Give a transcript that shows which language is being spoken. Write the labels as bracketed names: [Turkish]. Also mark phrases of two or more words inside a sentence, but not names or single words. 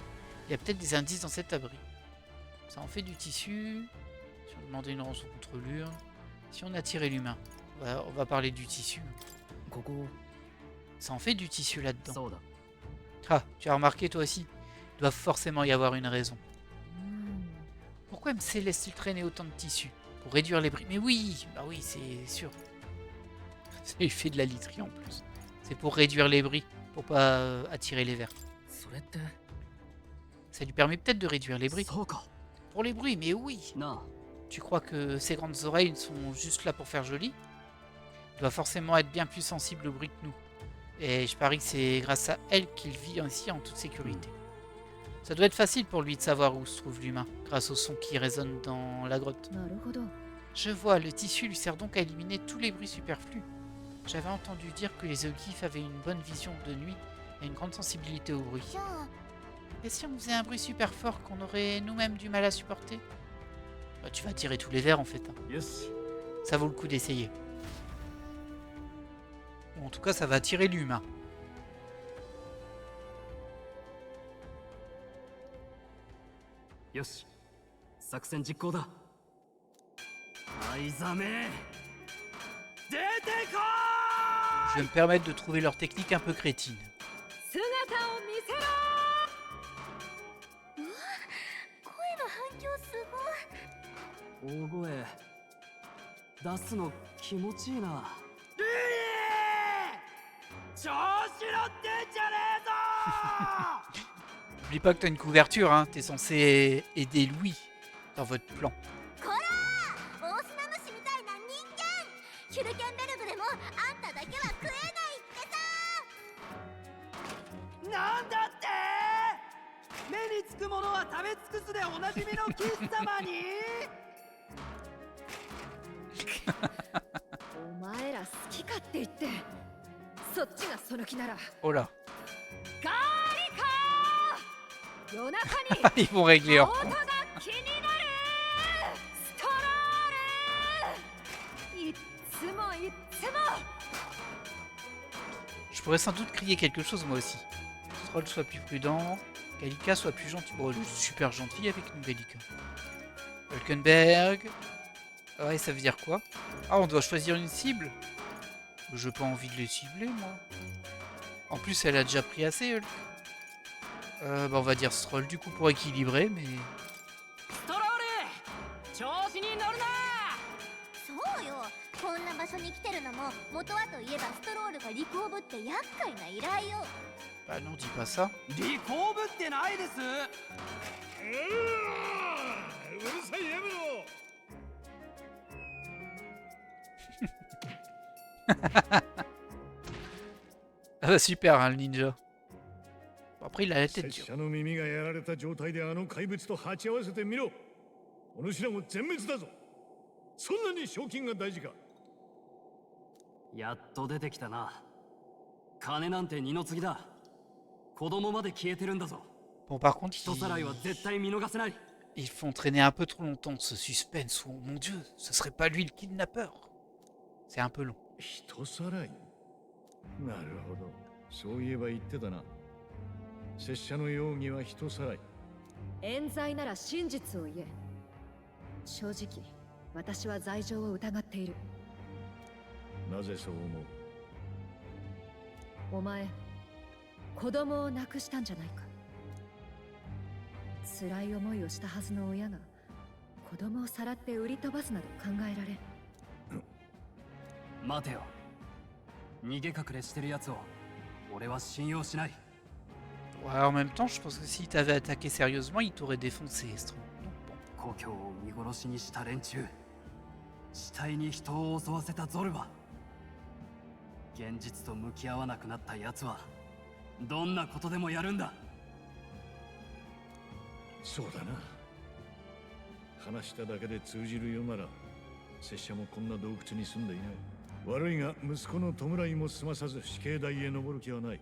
[French] Il y a peut-être des indices dans cet abri. Ça en fait du tissu. Si on demandait une rançon contre l'urne. Si on attirait l'humain. On va parler du tissu. [Japanese] ここ [French] Ça en fait du tissu là-dedans. [Japanese] そうだ [French] Ah, tu as remarqué toi aussi? Il doit forcément y avoir une raison. [Japanese] うーん [French] Pourquoi MC laisse-t-il traîner autant de tissu? Pour réduire les bris. Mais oui, bah oui, c'est sûr. Il fait de la literie en plus. C'est pour réduire les bris, pour pas attirer les vers. [Japanese] それって [French] Ça lui permet peut-être de réduire les bris. [Japanese] そうか [French] Pour les bruits, mais oui. [Japanese] な [French] Tu crois que ses grandes oreilles sont juste là pour faire joli? Il doit forcément être bien plus sensible au bruit que nous. Et je parie que c'est grâce à elle qu'il vit ainsi en toute sécurité. Ça doit être facile pour lui de savoir où se trouve l'humain, grâce au son qui résonne dans la grotte. [Japanese] なるほど [French] Je vois, le tissu lui sert donc à éliminer tous les bruits superflus. J'avais entendu dire que les Oglyphes avaient une bonne vision de nuit et une grande sensibilité au bruit. [Japanese] じゃあ [French] Et si on faisait un bruit super fort qu'on aurait nous-mêmes du mal à supporter? Bah, tu vas tirer tous les verres en fait. Hein. [Japanese] よし Ça vaut le coup d'essayer. Ou en tout cas, ça va attirer l'humain. よし作戦実行だ藍ザメ出てこ [French] Je vais me permettre de trouver leur technique un peu crétine. [Japanese] 姿を見せろ声の反響すごいー大声出すの気持ちいいなリー調子乗ってんじゃねえぞ [French] N'oublie pas que t'as une couverture, hein. T'es censé aider Louis dans votre plan. [Japanese] こら大砂虫みたいな人間ヒュルケンベルグでもあんただけは食えないってさなんだって目につくものは食べ尽くすでおなじみのキッ様にお前ら好きかって言ってそっちがその気なら [French] Oh là. [Japanese] カーリカー夜中に [French] Ils vont régler leur [Japanese] 音 [French] compte. [Japanese] が気になるストロールいっつもいっつも [French] Je pourrais sans doute crier quelque chose moi aussi. Stroll soit plus prudent, Gallica soit plus gentil. Bon, elle est super gentille avec nous, Gallica. Hulkenberg. Ouais, ça veut dire quoi? Ah, on doit choisir une cible? J'ai pas envie de les cibler, moi. En plus, elle a déjà pris assez, Hulk. Bah, on va dire Stroll du coup pour équilibrer, mais... [Japanese] ストロール調子に乗るなそうよこんな場所に来てるのも元はといえばストロールがリコーブって厄介な依頼よ [French] Bah non, dis pas ça. [Japanese] リコーブってないですうるさいやめろ [French] Ah bah super, hein, le ninja. Bon, après, il a la tête [Japanese] 拙 [French] dure. [Japanese] 者の耳がやられた状態であの怪物と鉢合わせてみろお主らも全滅だぞそんなに賞金が大事かやっと出てきたな金なんて二の次だ子供まで消えてるんだぞ [French] Bon, par contre, [Japanese] 人さらいは絶対見逃せない [French] ils font traîner un peu trop longtemps ce suspense. Oh mon dieu, ce serait pas lui le kidnappeur. C'est un peu long. [Japanese] 人さらいなるほどそういえば言ってたな拙者の容疑は人さらい冤罪なら真実を言え正直私は罪状を疑っているなぜそう思うお前子供を亡くしたんじゃないか辛い思いをしたはずの親が子供をさらって売り飛ばすなど考えられん待てよ逃げ隠れしてるやつを俺は信用しない [French] Ouais, en même temps, je pense que s'il t'avait attaqué sérieusement, il t'aurait défoncé, Strom. Donc bon. [Japanese] 故郷を見殺しにした連中死体に人を襲わせたゾルバ現実と向き合わなくなった奴はどんなことでもやるんだそうだな話しただけで通じるようなら拙者もこんな洞窟に住んでいない悪いが息子の弔いも済まさず死刑台へ登る気はない。